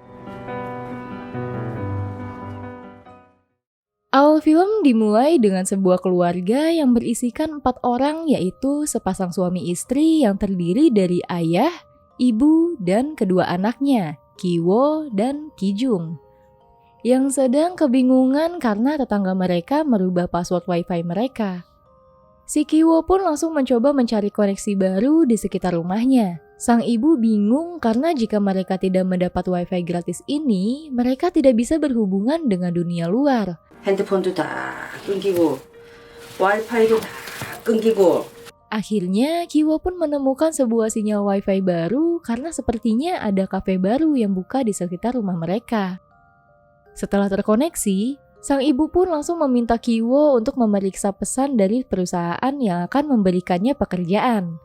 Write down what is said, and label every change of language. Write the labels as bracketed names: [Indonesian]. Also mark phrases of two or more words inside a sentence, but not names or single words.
[Indonesian] Awal film dimulai dengan sebuah keluarga yang berisikan 4 orang, yaitu sepasang suami istri yang terdiri dari ayah, ibu, dan kedua anaknya, Ki-woo dan Ki-jung, yang sedang kebingungan karena tetangga mereka merubah password wifi mereka. Si Ki-woo pun langsung mencoba mencari koneksi baru di sekitar rumahnya. Sang ibu bingung karena jika mereka tidak mendapat wifi gratis ini, mereka tidak bisa berhubungan dengan dunia luar. [Korean] 핸드폰도 다 끊기고 와이파이도 다 끊기고. [Indonesian] Akhirnya, Ki-woo pun menemukan sebuah sinyal wifi baru karena sepertinya ada kafe baru yang buka di sekitar rumah mereka. Setelah terkoneksi, sang ibu pun langsung meminta Ki-woo untuk memeriksa pesan dari perusahaan yang akan memberikannya pekerjaan.